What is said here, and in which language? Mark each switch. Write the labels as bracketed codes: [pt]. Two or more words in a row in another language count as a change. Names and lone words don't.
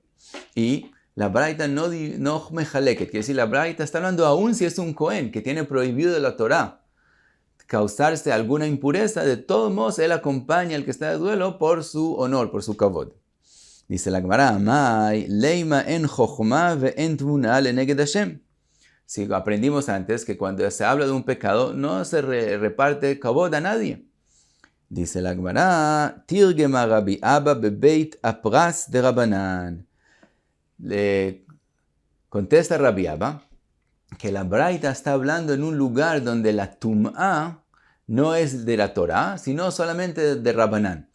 [es] Y la Braita no mejaleket, quiere decir, la Braita está hablando aún si es un Cohen que tiene prohibido de la Torá causarse alguna impureza, de todos modos él acompaña al que está de duelo por su honor, por su kavod. Dice la Gemara, [arc] אמאי, לימא [he] אין חכמה ואין תבונה לנגד השם. [es] Si aprendimos antes que cuando se habla de un pecado, no se reparte kavod a nadie. Dice la Gemara, [arc] תרגמא רבי אבא בבית הפרס דרבנן. [es] Le contesta Rabbi Abba que la Braita está hablando en un lugar donde la tum'a no es de la Torah, sino solamente de Rabanan.